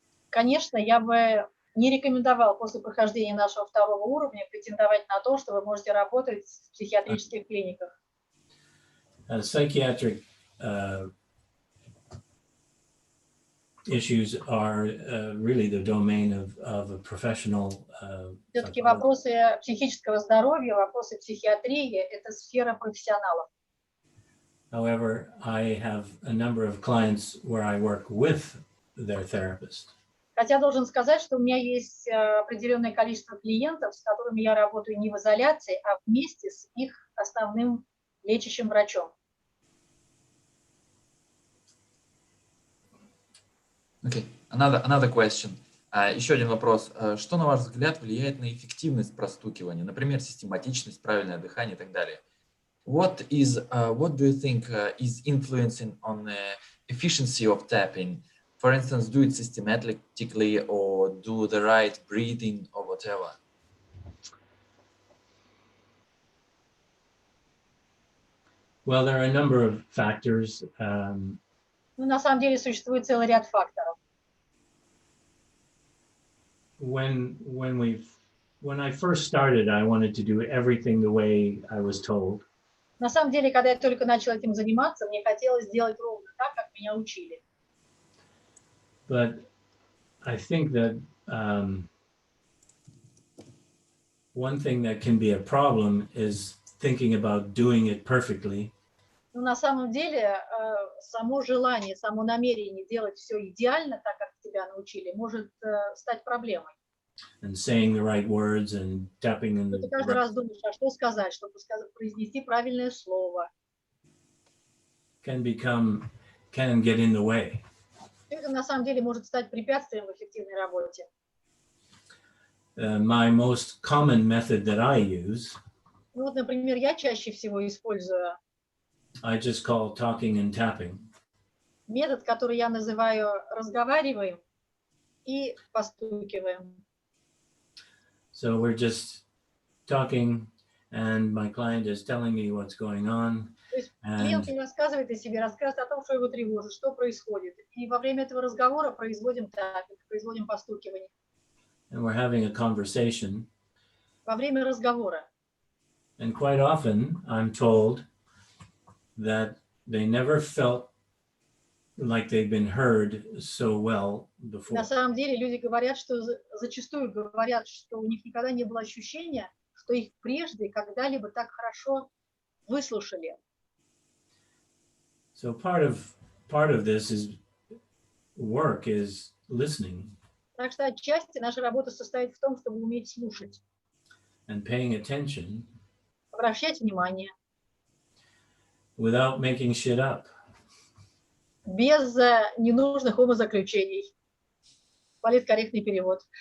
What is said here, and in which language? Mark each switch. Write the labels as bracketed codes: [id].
[ru] Конечно, я бы не рекомендовал после прохождения нашего второго уровня претендовать на то, что вы можете работать в психиатрических клиниках. [en] Psychiatric issues are really the domain of a professional. [ru] Все-таки вопросы психического здоровья, вопросы психиатрии – это сфера профессионалов. [en] However, I have a number of clients where I work with their therapist. [ru] Хотя должен сказать, что у меня есть определенное количество клиентов, с которыми я работаю не в изоляции, а вместе с их основным лечащим врачом. [en] Okay, another question. [ru] Еще один вопрос. Что, на ваш взгляд, влияет на эффективность простукивания? Например, систематичность, правильное дыхание и так далее. [en] What do you think is influencing on the efficiency of tapping? For instance, do it systematically or do the right breathing or whatever? Well, there are a number of factors. [ru] Ну, на самом деле существует целый ряд факторов. [en] When I first started, I wanted to do everything the way I was told. [ru] На самом деле, когда я только начала этим заниматься, мне хотелось сделать ровно так, как меня учили. [en] But I think that one thing that can be a problem is thinking about doing it perfectly. [ru] Но на самом деле само желание, само намерение делать все идеально, так как тебя научили, может стать проблемой. [en] And saying the right words and tapping in [ru] Ты каждый раз думаешь, а что сказать, чтобы произнести правильное слово. [en] Can get in the way. [ru] Это на самом деле может стать препятствием в эффективной работе. [en] My most common method that I use. [ru] Ну, вот, например, я чаще всего использую [en] I just call talking and tapping. [ru] Метод, который я называю разговариваем и постукиваем. [en] So we're just talking, and my client is telling me what's going on, [ru] То есть клиент не рассказывает о себе, рассказывает о том, что его тревожит, что происходит. И во время этого разговора производим таппинг, производим постукивание. [en] And we're having a conversation. [ru] Во время разговора. [en] And quite often I'm told that they never felt like they've been heard so well before. [ru] На самом деле люди говорят, что зачастую говорят, что у них никогда не было ощущения, что их прежде когда-либо так хорошо выслушали. [en] So part of this is work is listening. [ru] Так что отчасти наша работа состоит в том, чтобы уметь слушать. [en] And paying attention. [ru] Обращать внимание. [en] Without making shit up. [ru] Без ненужных умозаключений. Политкорректный перевод.